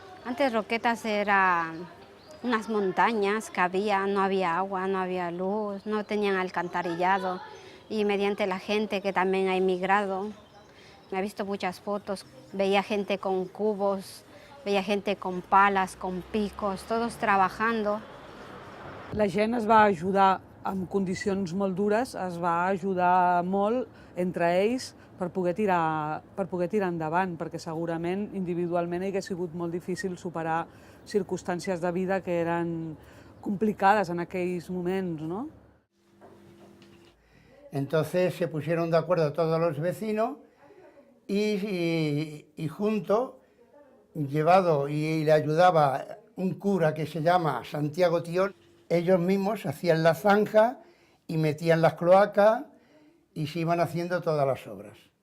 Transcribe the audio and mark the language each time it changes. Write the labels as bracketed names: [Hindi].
[Spanish] Antes Roquetas era unas montañas que había, no había agua, no había luz, no tenían alcantarillado, y mediante la gente que también ha emigrado, he visto muchas fotos, veía gente con cubos, veía gente con palas, con picos, todos trabajando. [Catalan] La gent es va ajudar en condicions molt dures, es va ajudar molt entre ells per poder tirar endavant, perquè segurament individualment hauria sigut molt difícil superar circumstàncies de vida que eren complicades en aquells moments, ¿no? [Spanish] Entonces se pusieron de acuerdo todos los vecinos y juntos, llevado y le ayudaba un cura que se llama Santiago Tión, ellos mismos hacían la zanja y metían las cloacas y se iban haciendo todas las obras.